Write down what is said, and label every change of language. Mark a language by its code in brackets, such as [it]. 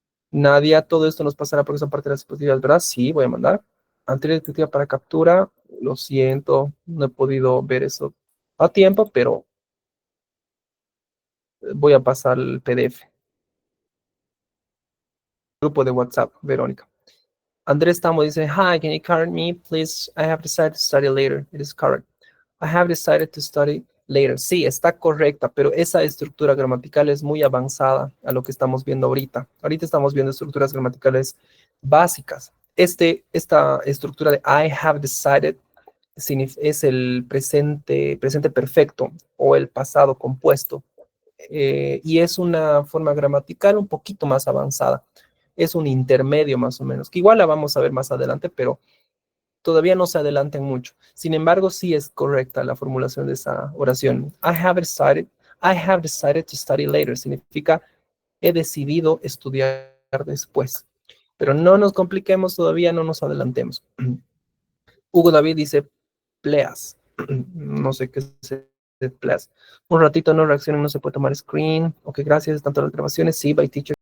[es] Nadia, todo esto nos pasará porque son parte de las dispositivas, ¿verdad? Sí, voy a mandar. Anterior dispositiva para captura, lo siento, no he podido ver eso a tiempo, pero voy a pasar el PDF. Grupo de WhatsApp, Verónica. [en] Andrés Tamo dice, hi, can you correct me, please? I have decided to study later. It is correct. I have decided to study later. [es] Sí, está correcta, pero esa estructura gramatical es muy avanzada a lo que estamos viendo ahorita. Ahorita estamos viendo estructuras gramaticales básicas. Esta estructura de [en] I have decided [es] es el presente perfecto o el pasado compuesto. Y es una forma gramatical un poquito más avanzada. Es un intermedio más o menos, que igual la vamos a ver más adelante, pero todavía no se adelanten mucho. Sin embargo, sí es correcta la formulación de esa oración. [en] I have decided to study later. [es] Significa he decidido estudiar después. Pero no nos compliquemos todavía, no nos adelantemos. Hugo David dice pleas. No sé qué es pleas. Un ratito no reaccionen, no se puede tomar screen. Ok, gracias. Tanto las grabaciones. Sí, by teacher.